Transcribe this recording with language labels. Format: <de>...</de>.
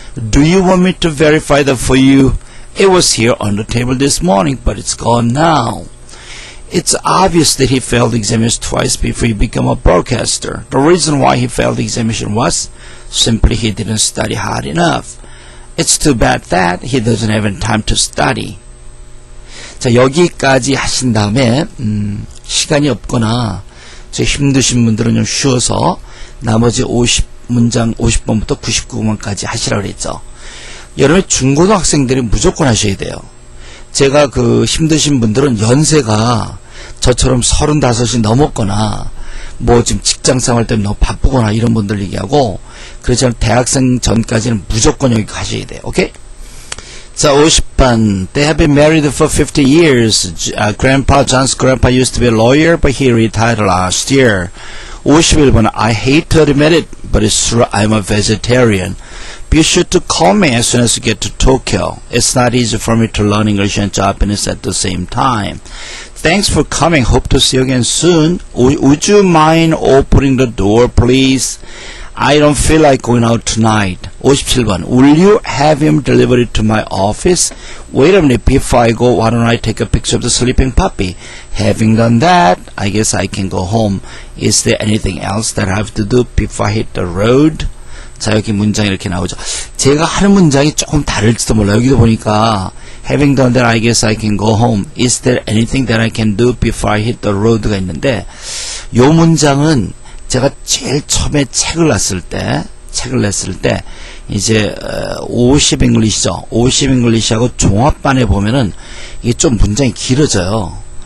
<en>Do you want me to verify that for you? It was here on the table this morning, but it's gone now. It's obvious that he failed the examination twice before he became a broadcaster. The reason why he failed the examination was simply he didn't study hard enough. It's too bad that he doesn't have any time to study.</en> <ko>자, 여기까지 하신 다음에 시간이 없거나 힘드신 분들은 좀 쉬어서 나머지 50문장 50번부터 99번까지 하시라고 그랬죠. 여러분 중고등학생들이 무조건 하셔야 돼요. 제가 힘드신 분들은 연세가 저처럼 35이 넘었거나 뭐 지금 직장생활 때문에 너무 바쁘거나 이런 분들 얘기하고 그래서 대학생 전까지는 무조건 여기 가셔야 돼요. 오케이? 자, 50번.</ko> <en>They have been married for 50 years. John's grandpa used to be a lawyer, but he retired last year.</en> <ko>51번.</ko> <en>I hate to admit it, but it's true. I'm a vegetarian. Be sure to call me as soon as you get to Tokyo. It's not easy for me to learn English and Japanese at the same time. Thanks for coming. Hope to see you again soon. Would you mind opening the door, please? I don't feel like going out tonight.</en> <ko>57번.</ko> <en>Will you have him deliver it to my office? Wait a minute. Before I go, why don't I take a picture of the sleeping puppy? Having done that, I guess I can go home. Is there anything else that I have to do before I hit the road?</en> <ko>자, 여기 문장이 이렇게 나오죠. 제가 하는 문장이 조금 다를지도 몰라요. 여기도 보니까</ko> <en>Having done that, I guess I can go home. Is there anything that I can do before I hit the road</en> <ko>가 있는데 요 문장은 제가 제일 처음에 책을 냈을 때 이제 50 잉글리시죠. 50 잉글리시하고 종합반에 보면은 이게 좀 문장이 길어져요.</ko>